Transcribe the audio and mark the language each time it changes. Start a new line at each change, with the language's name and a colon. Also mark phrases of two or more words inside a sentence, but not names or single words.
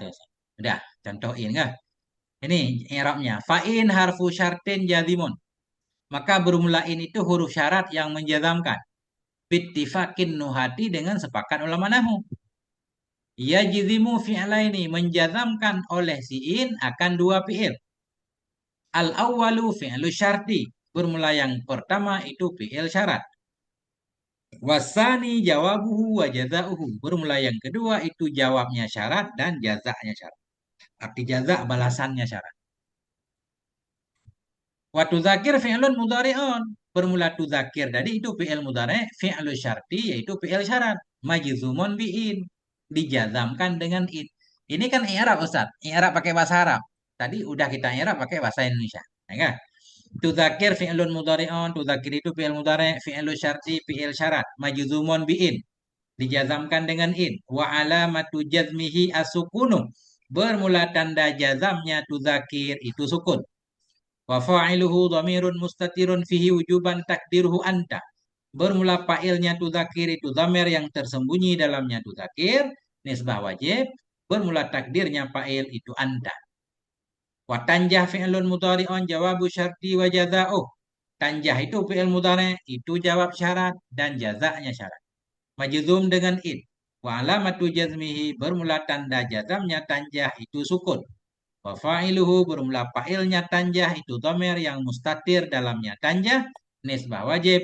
Indonesian: Udah, contohin kan. Ini i'rabnya.
Arabic: فإن حرف شرط جازم.
Indonesian: Maka bermula in itu huruf syarat yang menjazamkan.
Arabic: باتفاق النحاة
Indonesian: dengan sepakat ulama nahu.
Arabic: يجزم فعلين
Indonesian: menjazamkan oleh si in akan dua fi'il.
Arabic: الأول فعل الشرط.
Indonesian: Bermula yang pertama itu fi'il syarat.
Arabic: والثاني جوابه وجزاؤه.
Indonesian: Bermula yang kedua itu jawabnya syarat dan jazaknya syarat. Arti jazak balasannya syarat.
Arabic: وتذاكر فعل مضارع.
Indonesian: Bermula tudzakir tadi itu fi'il mudhari',
Arabic: فعل الشرط
Indonesian: yaitu fi'il syarat.
Arabic: مجزوم بإن.
Indonesian: Dijazamkan dengan in. Ini kan i'rab Ustaz. I'rab pakai bahasa Arab. Tadi udah kita i'rab pakai bahasa Indonesia. Ya kan?
Arabic: تذاكر فعل مضارع.
Indonesian: Tudzakir itu fi'il mudhari',
Arabic: فعل الشرط,
Indonesian: fi'il syarat.
Arabic: مجزوم بإن.
Indonesian: Dijazamkan dengan in.
Arabic: وعلامة جزمه السكون.
Indonesian: Bermula tanda jazamnya tudzakir itu sukun.
Arabic: وفاعله ضمير مستتر فيه وجوبا تقديره أنت.
Indonesian: Bermula fa'ilnya tudzakir itu dhamir yang tersembunyi dalamnya tudzakir, nisbah wajib. Bermula takdirnya fa'il itu anta.
Arabic: وتنجح فعل مضارع جواب الشرط وجزاؤه.
Indonesian: Tanjah itu fi'il mudhari', itu jawab syarat dan jazaknya syarat. Majzum dengan id.
Arabic: وعلامة جزمه
Indonesian: bermula tanda jazamnya tanjah itu sukun.
Arabic: وفاعله
Indonesian: bermula fa'ilnya tanjah itu dhamir yang mustatir dalamnya tanjah nisbah wajib.